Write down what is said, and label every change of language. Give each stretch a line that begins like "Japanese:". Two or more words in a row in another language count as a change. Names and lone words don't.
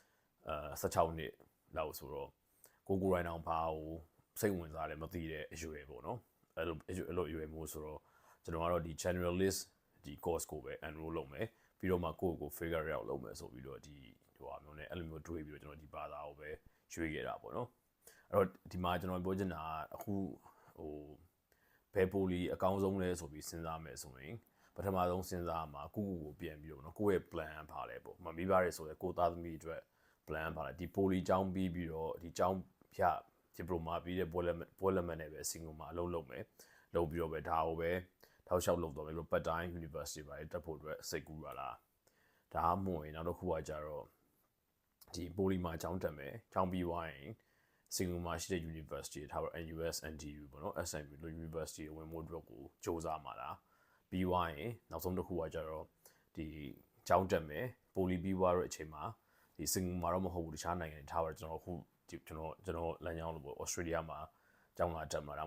Burmese: 16 နှစ်လောက်ဆိုတော့ကိုရိုင်းအောင်ဘာကိုစိတ်ဝင်စားတယ်မသိတဲ့အရွယ်ပေါ့နော်အဲ့လိုအရွယ်မျိုးဆိုတော့ကျွန်တော်ကတော့ဒီ generalist ဒီ course ကိုပဲ enroll လုပ်မယ်ပြီးတော့မှကိုယ့်ကို
English: figure out
Burmese: လုပ်မယ်ဆိုပြီးတော့ဒီမျိုးနဲ့အဲ့လိုမျိုးတွေးပြီးတော့ကျွန်တော်ဒီဘာသာကိုပဲရွှေ့ခဲ့တာပေါ့နော်အဲ့တော့ဒီမှာကျွန်တော်ပြောချင်တာအခုဘယ်ပိုလီအကောင်းဆုံးလဲဆိုပြီးစဉ်းစားမယ်ဆိုရင်ပထမဆုံးစဉ်းစားမှာကိုပြန်ပြီးတော့နော်ကိုယ့်ရဲ့ plan ပါလဲပေါ့မိဘတွေ ဆိုရင်ကိုသားသမီးအတွက် plan ပါလဲဒီပိုလီကျောင်းပြီးပြီးတော့ဒီကျောင်းဖြတ် diploma ပြီးတဲ့ဘွဲ့လက်မှတ်နဲ့ပဲစင်ကာပူမှာအလုပ်လုပ်မယ်လုပ်ပြီးတော့ပဲဒါကိုပဲထောက်လျှောက်လုပ်တော့မယ်ပြီးတော့
English: part time university
Burmese: ပါတက်ဖို့အတွက်စိတ်ကူးရလားဒါမှမဟုတ်ရင်နောက်တစ်ခုကကြတော့ဒီပိုလီမှာကျောင်းတက်မယ်ကျောင်းပြီးသွားရင်စင်ကာပူမှာရှိတဲ့ university ထားပါ NUS NTU ပေါ့နော် SMU လို့ university ဝင်ဖို့အတွက်ကိုစ조사မှာလားပြီးသွားရင်နောက်ဆုံးတစ်ခုကကြတော့ဒီကျောင်းတက်မယ်ပိုလီပြီးသွားတဲ့အချိန်မှာဒီစင်ကာပူမှာတော့မဟုတ်ဘူးတခြားနိုင်ငံတွေထားပါကျွန်တော်အခုကျွန်တော်လမ်းကြောင်းလို့ပေါ့ Australia မှာကျောင်းလာတက်မှာဒါ